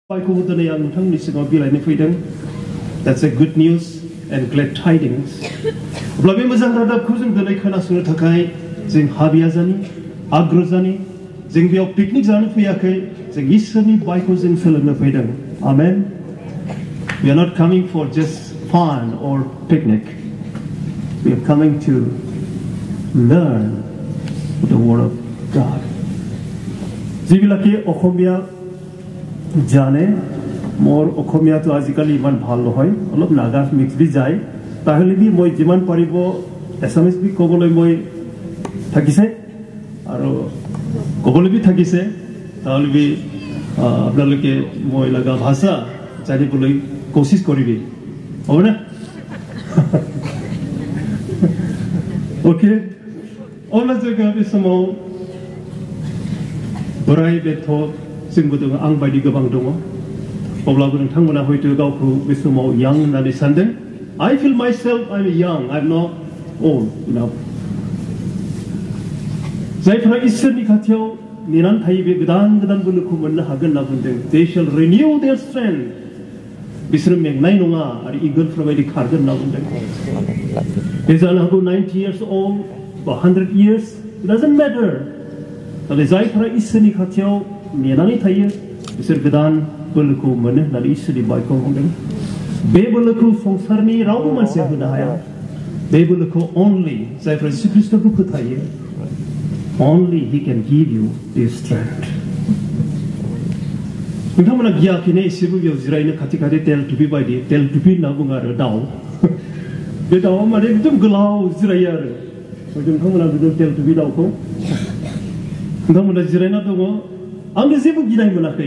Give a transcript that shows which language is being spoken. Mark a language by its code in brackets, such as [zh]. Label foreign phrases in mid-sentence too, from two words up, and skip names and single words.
[en] That's a good news and glad tidings. [brx] Blabé मोजां रादाबखौ जों दिनै खोनासंनो थाखाय जों हाबिया जानि आग्रह जानि जों बेयाव पिकनिक जानो फैयाखै जों इसोरनि बायखौ जों सोलोंनो फैदों. [en] Amen. We are not coming for just fun or picnic. We are coming to learn the word of God. [as] যিবিলাকে অসমীয়া জানে মোৰ অসমীয়াটো আজিকালি ইমান ভাল নহয় অলপ নাগা মিক্স বি যায় তাহলে বি মই যিমান পাৰিব এছামিজ বি ক'বলৈ মই থাকিছে আৰু ক'বলৈ বি থাকিছে তাহলে বি আপোনালোকে মই লগা ভাষা জানিবলৈ কোশিশ কৰিবি হ'ব না [brx] ओके अब्ला जोङो बे समाव बोराय बेथ' जोंबो दङ आं बायदि गोबां दङ अब्लाबो नोंथांमोना हयतो गावखौ बे समाव यां होननानै सानदों [en] I feel myself I'm young I'm not old enough [brx] जायफोरा इसोरनि खाथियाव नेनानै थायो बे गोदान गोदान बोलोखौ मोननो हागोन होनना बुंदों [en] They shall renew their strength [brx] बिसोरो मेंनाय नङा आरो इगलफोर बायदि खारगोन होनना बुंदों बे जानो हागौ [en] 90 years old or 100 years it doesn't matter [brx] नाथाय जायफोरा इसोरनि खाथियाव नेनानै थायो बिसोर गोदान बोलोखौ मोनो होननानै इसोरनि बायखौ बुंदों बे बोलोखौ संसारनि रावबो मानसिया होनो हाया बे बोलोखौ only जायफोरा जिसु ख्रीष्टखौ फोथायो [en] only he can give you this strength [brx] नोंथांमोना गियाखैनो एसेबो बेयाव जिरायनो खाथि खाथि तेल टुपि बायदि तेल टुपि होनना बुङो आरो दाउ बे दाउआ माने एकदम गोलाव जिरायो आरो नोंथांमोना बिदिनो तेल टुपि दाउखौ नोंथांमोना जिरायना दङ आंनो जेबो गिनाय मोनाखै